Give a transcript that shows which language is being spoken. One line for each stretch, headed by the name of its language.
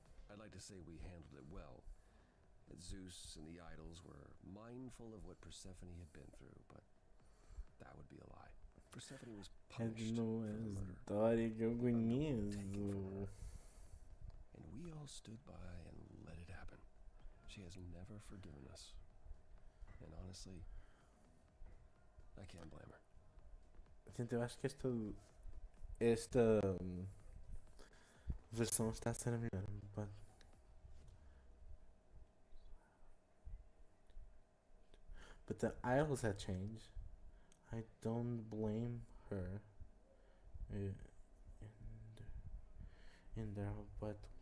English: I'd like to say we handled it well, that Zeus and the idols were mindful of what Persephone had been through, but that would be a lie. Persephone was punished for the murder.
Portuguese: História que eu
English: Taken from
Portuguese: conheço.
English: her. And we all stood by and let it happen. She has never forgiven us. And honestly, I can't blame her.
Portuguese: Gente, eu acho que esta versão está a ser a melhor.
English: But the idols had changed. I don't blame her in there, but